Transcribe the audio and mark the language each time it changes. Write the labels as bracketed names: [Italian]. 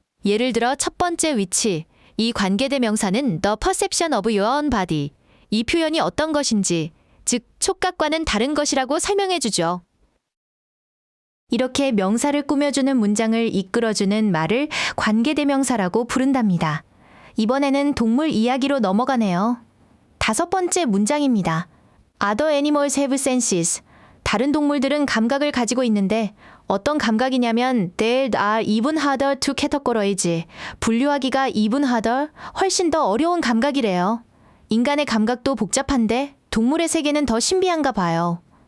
[Korean] 예를 들어 첫 번째 which, 이 관계대명사는 [English] the perception of your own body, [Korean] 이 표현이 어떤 것인지, 즉 촉각과는 다른 것이라고 설명해주죠. 이렇게 명사를 꾸며주는 문장을 이끌어주는 말을 관계대명사라고 부른답니다. 이번에는 동물 이야기로 넘어가네요. 5번째 문장입니다. [English] Other animals have senses. [Korean] 다른 동물들은 감각을 가지고 있는데 어떤 감각이냐면 [English] they are even harder to categorize. [Korean] 분류하기가 even harder, 훨씬 더 어려운 감각이래요. 인간의 감각도 복잡한데 동물의 세계는 더 신비한가 봐요.